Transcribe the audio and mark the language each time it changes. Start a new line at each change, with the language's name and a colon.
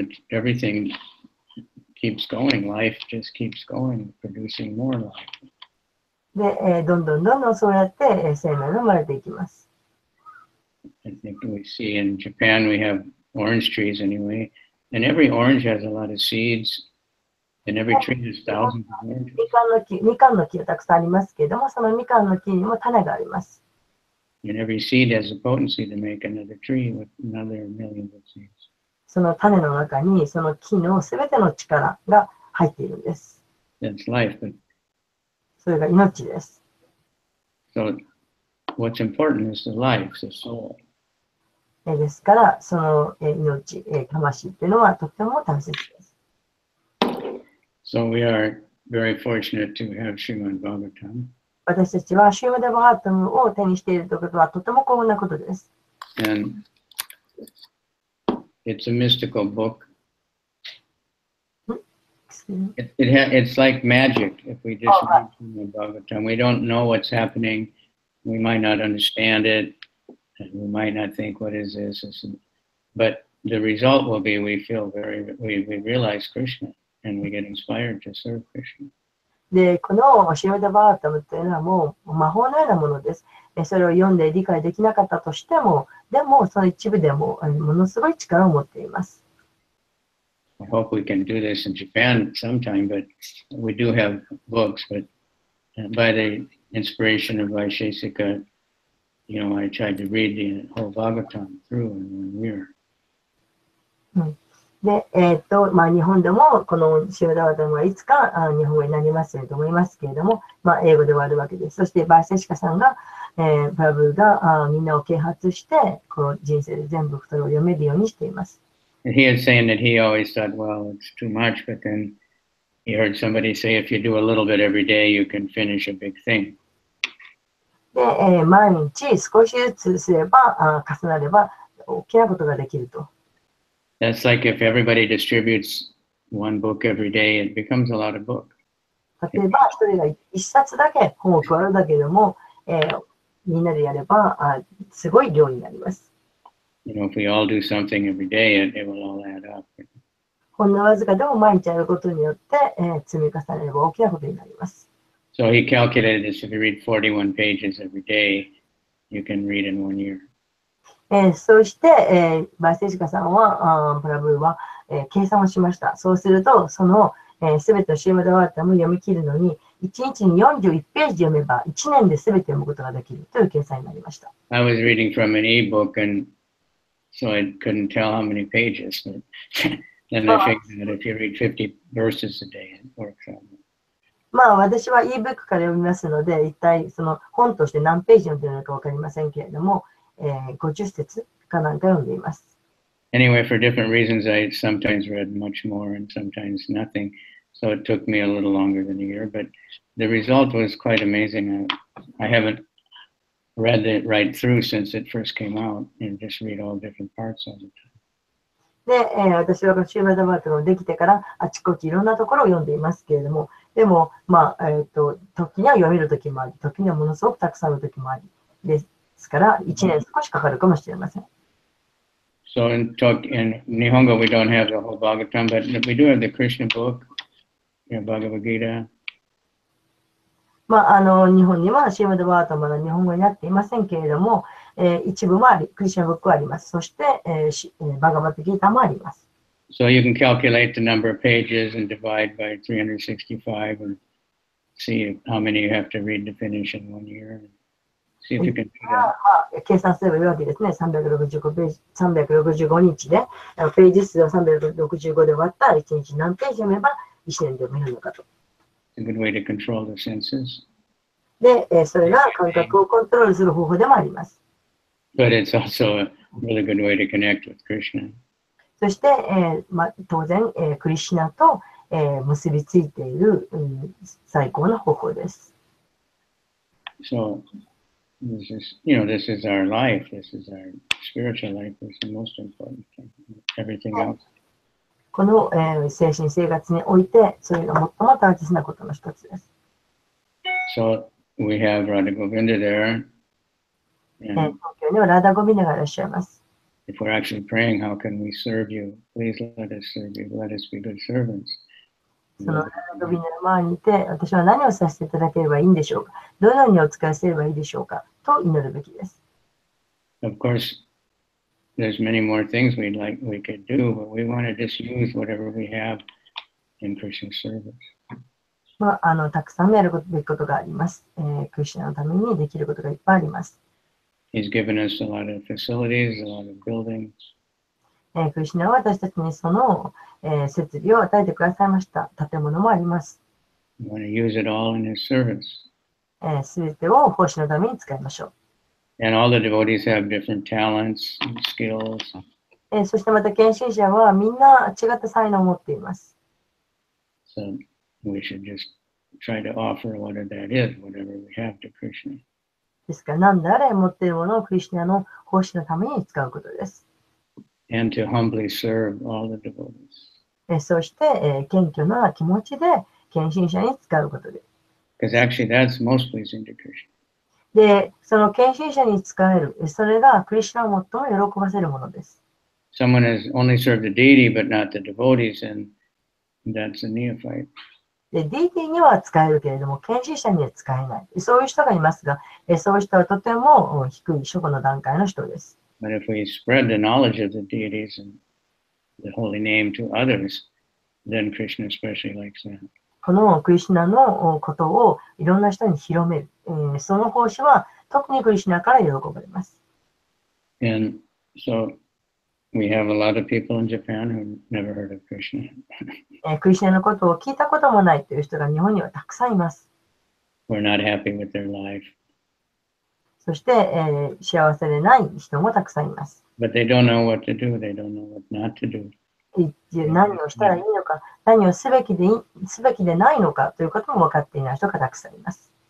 English: Everything keeps going. Life just keeps going, producing more life.
Japanese: で、どんどんそうやって生命が生まれていきます。
English: I think we see in Japan we have orange trees anyway, and every orange has a lot of seeds, and every tree has thousands of oranges.
Japanese: みかんの木はたくさんありますけれども、そのみかんの木にも種があります。
English: And every seed has the potency to make another tree with another millions of seeds.
Japanese: その種の中にその木のすべての力が入っているんです。
English: That's life. But
Japanese: それが命です。
English: so what's important is the life, the soul.
Japanese: ですから、その命、魂っていうのはとても大切です。
English: So we are very fortunate to have Srimad Bhagavatam.
Japanese: 私たちはシューマデ・バーガタムを手にしているということはとても幸運なことです。
English: And it's a mystical book. It's like magic if we just read Srimad Bhagavatam. We don't know what's happening. We might not understand it. And we might not think, what is this? But the result will be we realize Krishna and we get inspired to serve Krishna.
Japanese: で、このシューマデ・バーガタムというのはもう魔法のようなものです。それを読んで理解できなかったとしても、でもその一部でもものすごい力を持っています。
English: I hope we can do this in Japan sometime, but we do have books, but by the inspiration of Vaishesika, I tried to read the whole Bhagavatam through in 1 year.
Japanese: で、日本でもこのシューダワタムはいつか日本語になりますと思いますけれども、英語ではあるわけです。そして、バーセシカさんが、プラブがみんなを啓発して、この人生で全部それを読めるようにしています。
English: And he is saying that he always thought, well, it's too much, but then he heard somebody say, if you do a little bit every day, you can finish a big thing.
Japanese: で、毎日少しずつすれば、重なれば大きなことができると。
English: That's like if everybody distributes one book every day, it becomes a lot of book.
Japanese: 例えば、一人が一冊だけ本を配るだけでも、みんなでやればすごい量になります。
English: If we all do something every day, it will all add up.
Japanese: ほんのわずかでも毎日やることによって、積み重ねれば大きなことになります。
English: So he calculated this: if you read 41 pages every day, you can read in 1 year.
Japanese: そして、バーセシカさんは、プラブーは、計算をしました。そうすると、そのすべてのシーマダワータムを読み切るのに、1日に41ページ読めば、1年ですべて読むことができるという計算になりました。
English: I was reading from an e-book, and so I couldn't tell how many pages. But then I figured that if you read 50 verses a day, it works out.
Japanese: 私は e-book から読みますので、一体その本として何ページ読んでいるのかわかりませんけれども、50節かなんか読んでいます。
English: Anyway, for different reasons, I sometimes read much more and sometimes nothing. So it took me a little longer than a year, but the result was quite amazing. I haven't read it right through since it first came out, and just read all different parts of it.
Japanese: で、私はシューマダバートができてからあちこちいろんなところを読んでいますけれども、でも、時には読める時もあり、時にはものすごくたくさんの時もあり、ですから1年少しかかるかもしれません。
English: So in Nihongo, we don't have the whole Bhagavatam, but we do have the Krishna book, Bhagavad Gita.
Japanese: 日本にはシーマダバートまだ日本語になっていませんけれども、一部もあり、クリシナブックはあります。そして、バガバットギータもあります。
English: So you can calculate the number of pages and divide by 365 and see how many you have to read to finish in 1 year. See if you can do that.
Japanese: 計算すればいいわけですね。365ページ、365日で、ページ数を365で割ったら1日何ページ読めば1年で読めるのかと。
English: It's a good way to control the senses.
Japanese: で、それが感覚をコントロールする方法でもあります。
English: But it's also a really good way to connect with Krishna.
Japanese: そして、当然、クリシナと、結びついている、最高の方法です。
English: So, this is our life. This is our spiritual life. This is the most important thing. Everything else.
Japanese: この、精神生活において、それが最も大切なことの一つです。
English: So, we have Radha Govinda there.
Japanese: 東京にはラダゴビナがいらっしゃいます。
English: If we're actually praying, how can we serve you? Please let us serve you. Let us be good servants.
Japanese: そのラダゴビナの前にいて、私は何をさせていただければいいんでしょうか、どのようにお使いすればいいでしょうかと祈るべきです。
English: Of course, there's many more things we could do, but we want to just use whatever we have in Krishna service.
Japanese: たくさんやるべきことがあります。クリシナのためにできることがいっぱいあります。
English: He's given us a lot of facilities, a lot of buildings.
Japanese: クリシナは私たちにその、設備を与えてくださいました。建物もあります。
English: We want to use it all in His service.
Japanese: すべてを奉仕のために使いましょう。
English: And all the devotees have different talents and skills.
Japanese: そしてまた献身者はみんな違った才能を持っています。
English: So we should just try to offer whatever that is, whatever we have to Krishna.
Japanese: ですから何であれ持っているものをクリシナの奉仕のために使うことです。
English: And to humbly serve all the devotees.
Japanese: そして、謙虚な気持ちで献身者に使うことです。
English: Because actually that's most pleasing to Krishna.
Japanese: で、その献身者に使える、それがクリシナを最も喜ばせるものです。
English: Someone has only served the deity but not the devotees, and that's a neophyte.
Japanese: で、DT には使えるけれども、献身者には使えない。そういう人がいますが、そういう人はとても低い初歩の段階の人です。
English: But if we spread the knowledge of the deities and the holy name to others, then Krishna especially likes that.
Japanese: このクリシュナのことをいろんな人に広める。その奉仕は特にクリシュナから喜ばれます。
English: And so we have a lot of people in Japan who never heard of Krishna.
Japanese: クリシュナのことを聞いたこともないという人が日本にはたくさんいます。
English: We're not happy with their life.
Japanese: そして、幸せでない人もたくさんいます。
English: But they don't know what to do. They don't know what not to do.
Japanese: 何をしたらいいのか、何をすべきでないのかということも分かっていない人がたくさんいます。